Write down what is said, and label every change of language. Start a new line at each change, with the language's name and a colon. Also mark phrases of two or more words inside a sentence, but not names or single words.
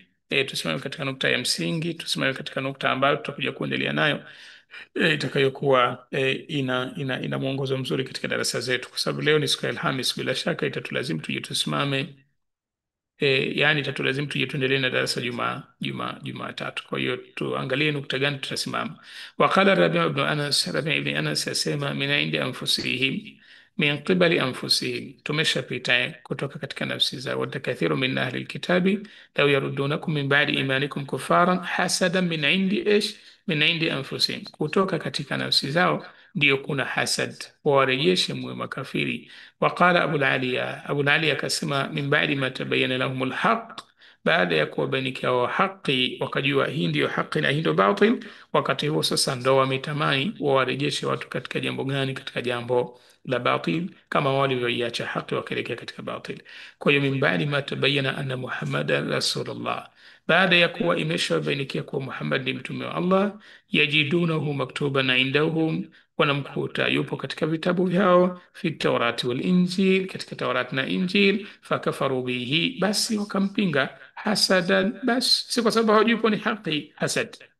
Swahili: Tusimame katika nukta ya msingi, tusimame katika nukta ambayo tutakuja kuendelea nayo itakayokuwa ina mwongozo mzuri katika darasa zetu, kwa sababu leo ni siku ya Alhamis, bila shaka itatulazimu tuje tusimame yani itatulazimu tuje tuendelee na darasa Jumatatu. Kwa hiyo tuangalie nukta gani tutasimama.
Arabic: وقال ربيع بن أنس,
Swahili: Rabi' ibn Anas asema
Arabic: من عند أنفسهم من قبل أنفسهم,
Swahili: tumeshapita kutoka katika nafsi zao.
Arabic: ود كثير من أهل الكتاب لو يردونكم من بعد إيمانكم كفارا حسدا من عند إش من عند أنفسهم,
Swahili: kutoka katika nafsi zao ndio kuna hasad, wawarejeshe mwe makafiri.
Arabic: وقال أبو العالية, Abul Aliya akasema من بعد ما تبين لهم الحق,
Swahili: baada ya kuwabainikia wa haki wakajua hii ndiyo haki na hii ndio batil, wakati huo sasa ndo wametamani wawarejeshe watu katika jambo gani? Katika jambo la batil, kama walivyoiacha haki wakaelekea katika batil. Kwa hiyo
Arabic: من بعد ما تبين أن محمدا رسول الله,
Swahili: baada ya kuwa imeshabainikia kuwa Muhammad ni mtume wa Allah,
Arabic: يجدونه مكتوبا عندهم,
Swahili: wanamkuta yupo katika vitabu vyao,
Arabic: في التوراة والإنجيل,
Swahili: katika Taurati na Injil,
Arabic: فكفروا به,
Swahili: basi wakampinga, hasadan, basi si kwa sababu hawajui kuwa ni haki, hasad,